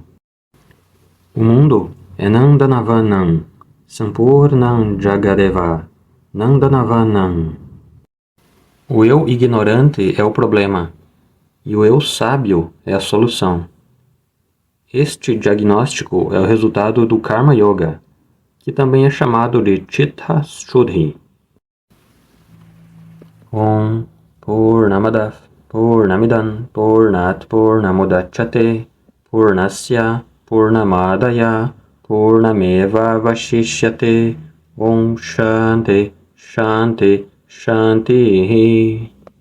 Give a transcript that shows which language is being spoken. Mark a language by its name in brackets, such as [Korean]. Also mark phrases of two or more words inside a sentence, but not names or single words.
[Portuguese] O mundo é [Sanskrit] Nandanavanam, Sampurnam Jagadeva, Nandanavanam. [Portuguese] O eu ignorante é o problema, e o eu sábio é a solução. Este diagnóstico é o resultado do [Sanskrit] Karma Yoga, [Portuguese] que também é chamado de [Sanskrit] Chitta Shuddhi. Om Purnamadav Purnamidam Purnat Purnamudachyate Purnasya Purnamadaya Purnameva Vashishyate. Om Shanti Shanti Shanti.